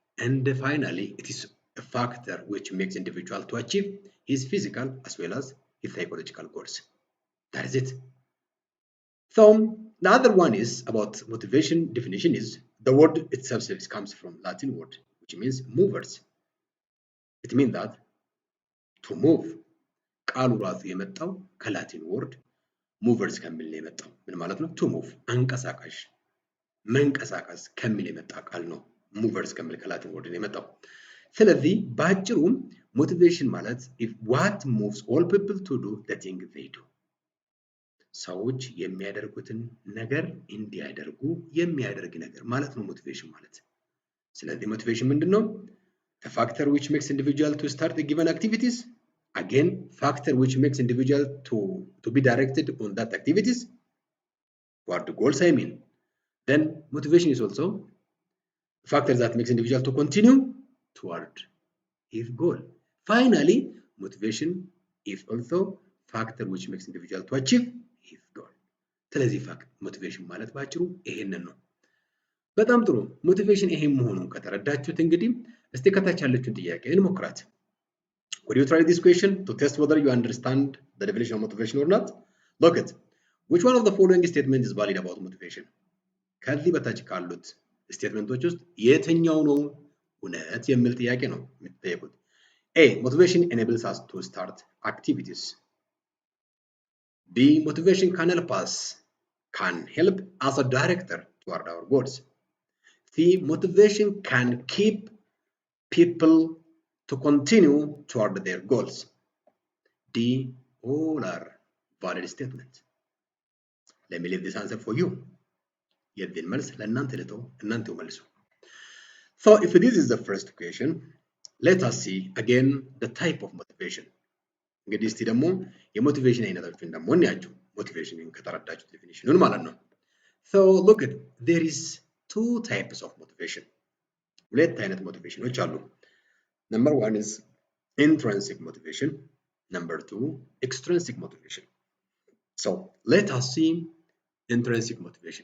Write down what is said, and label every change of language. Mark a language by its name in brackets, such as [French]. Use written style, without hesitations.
[English] And finally, it is a factor which makes individual to achieve his physical as well as his psychological goals. That is it. So the other one is about motivation definition is the word itself comes from Latin word which means movers. It means that to move. [Amharic] ቃሉ ራሱ የመጣው ከላቲን ወርድ movers ከሚል ነው የመጣው። ምን ማለት ነው? to move አንቀሳቃሽ መንቀሳቀስ ከሚል የመጣ ቃል ነው። movers ከሚል ከላቲን ወርድ ነው የመጣው። ስለዚህ በአጭሩ motivation ማለት [English] what moves all people to do the thing they do. [Amharic] ሰዎች የሚያደርጉትን ነገር እንዲያደርጉ የሚያደርግ ነገር ማለት ነው motivation ማለት። ስለዚህ motivation ምንድነው? [English] The factor which makes individual to start the given activities. Again, factor which makes individual to be directed on that activities. What the goals I mean. Then motivation is also a factor that makes individual to continue toward his goal. Finally, motivation is also factor which makes individual to achieve his goal. [Amharic] ስለዚህ motivation ማለት ባጭሩ ይሄንን ነው። በጣም ጥሩ motivation ይሄ መሆኑን ከተረዳችሁት እንግዲህ እስቲ ከታች ያለችውን ጥያቄ እንሞክራት። [English] Would you try this question to test whether you understand the definition of motivation or not? Look at which one of the following statements is valid about motivation? [Amharic] ከዚህ በታች ካሉት ስቴትመንቶች ውስጥ የትኛው ነው እውነት የሚል ጥያቄ ነው የምትጠይቁት። A. [English] Motivation enables us to start activities. B. Motivation can help as a director toward our goals. C. Motivation can keep people to continue toward their goals. D. All are valid statements. Let me leave this answer for you. [Amharic] የዚህን መልስ ለእናንተ ልተው እናንተው መልሱ። [English] So if this is the first question, let us see again the type of motivation. [Amharic] እንግዲህ እስቲ ደግሞ የሞቲቬሽን አይነቶችን ደግሞ እንያቸው። ሞቲቬሽንን ከተረዳችሁት ዴፊኒሽኑን ማለት ነው። [English] So look at there is two types of motivation. [Amharic] ሁለት አይነት ሞቲቬሽኖች አሉ። [English] Number one is intrinsic motivation. Number two, extrinsic motivation. So let us see intrinsic motivation.